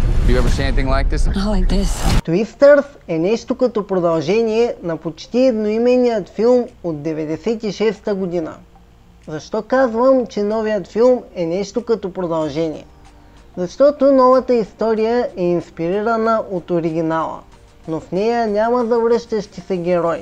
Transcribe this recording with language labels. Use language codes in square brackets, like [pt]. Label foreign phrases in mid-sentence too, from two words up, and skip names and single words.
[en] You ever see anything like this? Not like this. [bg] Twisters е нещо като продължение на почти едноименният филм от 1996 година. Защо казвам, че новият филм е нещо като продължение? Защото новата история е инспирирана от оригинала, но в нея няма завръщащи се герои.